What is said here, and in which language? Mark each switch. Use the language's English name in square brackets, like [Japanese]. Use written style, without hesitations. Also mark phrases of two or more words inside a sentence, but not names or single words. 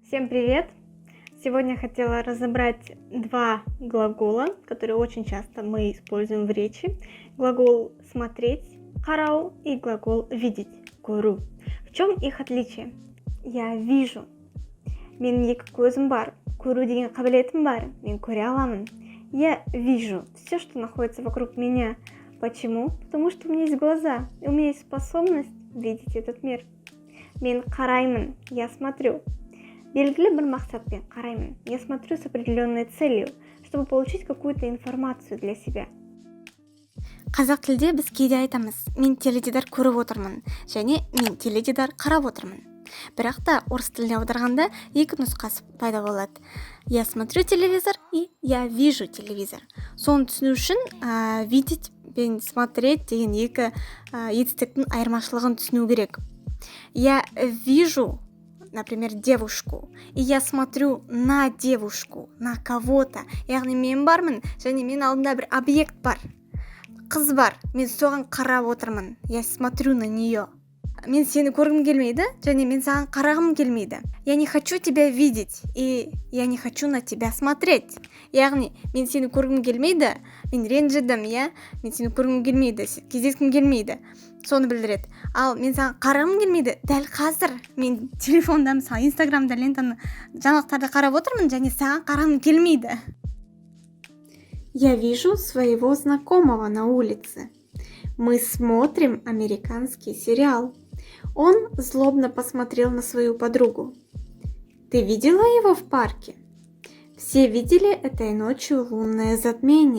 [Russian] Всем привет! Сегодня я хотела разобрать два глагола, которые очень часто мы используем в речи. Глагол «смотреть» «карау» и глагол «видеть» «көру». В чем их отличие? Я вижу. [Kazakh] Менің екі көзім бар. Көру деген қабілетім бар. Мен көре аламын. [Russian] Я вижу все, что находится вокруг меня. Почему? Потому что у меня есть глаза, и у меня есть способность видеть этот мир. [Kazakh] Мен қараймын. [Russian] Я смотрю. [Kazakh] Белгілі бір мақсатпен қараймын. [Russian] Я смотрю с определенной целью, чтобы получить какую-то информацию для себя. [Kazakh] Қазақ тілде біз кейде айтамыз: мен теледидар көріп отырмын және мен теледидар қарап отырмын. Бірақ та орыс тіліне аударғанда екі нұсқасы пайда болады. [Russian] Я смотрю телевизор и я вижу телевизор. [Kazakh] Соны түсіну үшін видеть пен смотреть деген екі етістіктің айырмашылығын түсіну керек. [Russian] Я вижу, например, девушку, и я смотрю на девушку, на кого-то. [Kazakh] Яғни мен бармын және мен алдында бір объект бар. Қыз бар, мен соған қарап отырмын. [Russian] Я смотрю на нее. [Kazakh] Мен сені көргім келмейді және мен саған қарағым келмейді. [Russian] Я не хочу тебя видеть и я не хочу на тебя смотреть. [Kazakh] Яғни мен сені көргім келмейді, мен ренжідім, мен сені көргім келмейді, кездескім келмейді. Соны білдіреді. Ал мен саған қарағым келмейді. Дәл қазір мен телефонда мысалы Инстаграмда лентаны жаңалықтарды қарап отырмын және саған қарағым келмейді. [Russian] Я вижу своего знакомого на улице. Мы смотрим американский сериал. Он злобно посмотрел на свою подругу. Ты видела его в парке? Все видели этой ночью лунное затмение.